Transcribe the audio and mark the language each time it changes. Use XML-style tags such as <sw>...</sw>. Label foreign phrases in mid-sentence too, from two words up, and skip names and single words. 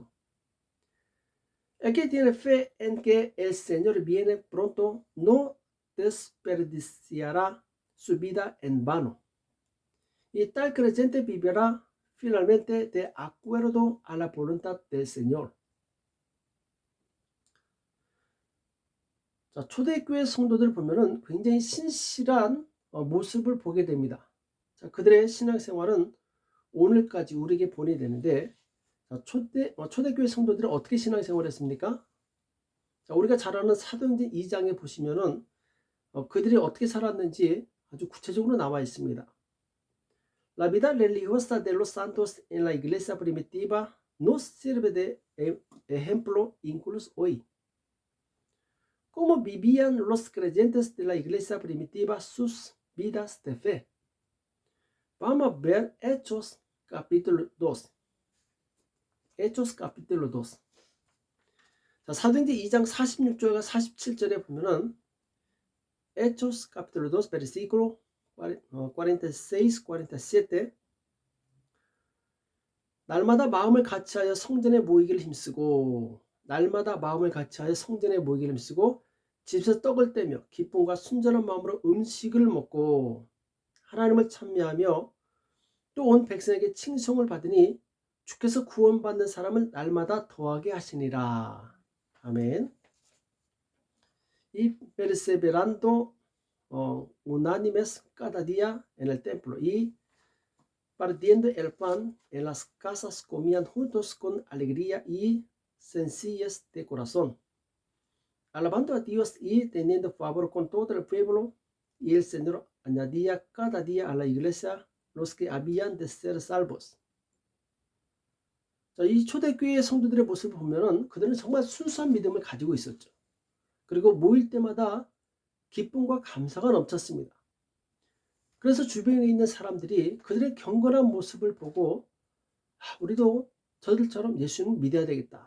<es>El que tiene fe en que el Señor viene pronto no desperdiciará su vida en vano. Y tal creyente vivirá finalmente de acuerdo a la voluntad del Señor.</es> <ko>자, 초대교회 성도들 보면은 굉장히 신실한 모습을 보게 됩니다. 자, 그들의 신앙생활은 오늘까지 우리에게 본이 되는데, 자, 초대교회 성도들은 어떻게 신앙생활을 했습니까? 자, 우리가 잘 아는 사도행전 2장에 보시면은 그들이 어떻게 살았는지 아주 구체적으로 나와 있습니다.</ko> <es>La vida religiosa de los santos en la iglesia primitiva nos sirve de ejemplo incluso hoy. ¿Cómo vivían los creyentes de la iglesia primitiva sus vidas de fe? Vamos a ver Hechos capítulo 2. Hechos capítulo 2.</es> <ko>자, 사도행전 2장 46절과 47절에 보면은</ko> <es>Hechos capítulo 2 versículo 46, 47.</es> <ko>날마다 마음을 같이하여 성전에 모이기를 힘쓰고 날마다 마음을 같이하여 성전에 모이기를 힘쓰고 집에서 떡을 떼며 기쁨과 순전한 마음으로 음식을 먹고 하나님을 찬미하며 또 온 백성에게 칭송을 받으니 주께서 구원받는 사람을 날마다 더하게 하시니라. 아멘.</ko> <es>Y perseverando unánimes cada día en el templo y partiendo el pan en las casas comían juntos con alegría y sencillez de corazón, alabando a Dios y teniendo favor con todo el pueblo, y el Señor añadía cada día a la iglesia los que habían de ser salvos.</es> <ko>자, 이 초대교회 성도들의 모습을 보면은 그들은 정말 순수한 믿음을 가지고 있었죠. 그리고 모일 때마다 기쁨과 감사가 넘쳤습니다. 그래서 주변에 있는 사람들이 그들의 경건한 모습을 보고 우리도 저들처럼 예수님을 믿어야 되겠다.</ko>